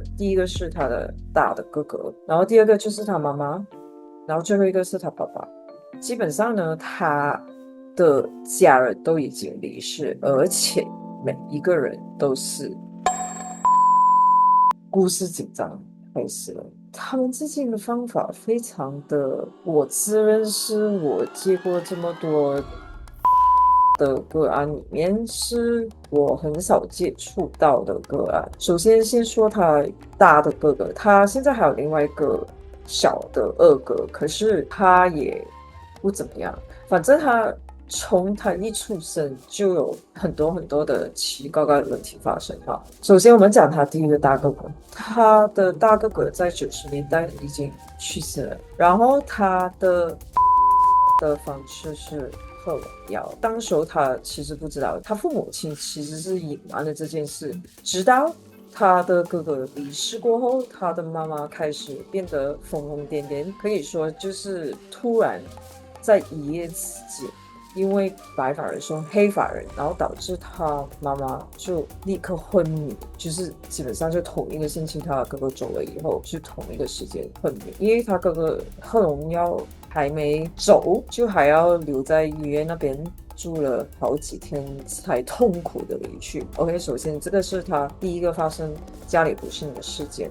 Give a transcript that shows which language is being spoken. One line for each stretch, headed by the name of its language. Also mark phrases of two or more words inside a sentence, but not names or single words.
Chinese: 第一個是他的大的哥哥，然後第二個就是他媽媽，然後最後一個是他爸爸。基本上呢，他的家人都已經離世，而且每一個人都是。故事緊張開始了，他們之間的方法非常的，我自認是我接過這麼多的個案裡面，是我很少接觸到的個案。首先先說他大的哥哥，他現在還有另外一個小的二哥，可是他也不怎麼樣，反正從他一出生就有很多很多的奇奇怪怪的問題發生。首先我們講他第一個大哥哥，他的大哥哥在90年代已經去世了，然後他的方式是喝了藥。當時他其實不知道，他父母親其實是隱瞞了這件事，直到他的哥哥離世過後，他的媽媽開始變得瘋瘋癲癲，可以說就是突然在一夜之間，因為白髮人送黑髮人，然後導致他媽媽就立刻昏迷，就是基本上就同一個星期，他哥哥走了以後，是同一個時間昏迷，因為他哥哥喝農藥還沒走，就還要留在醫院那邊住了好幾天，才痛苦的離去。OK， 首先這個是他第一個發生家裡不幸的事件。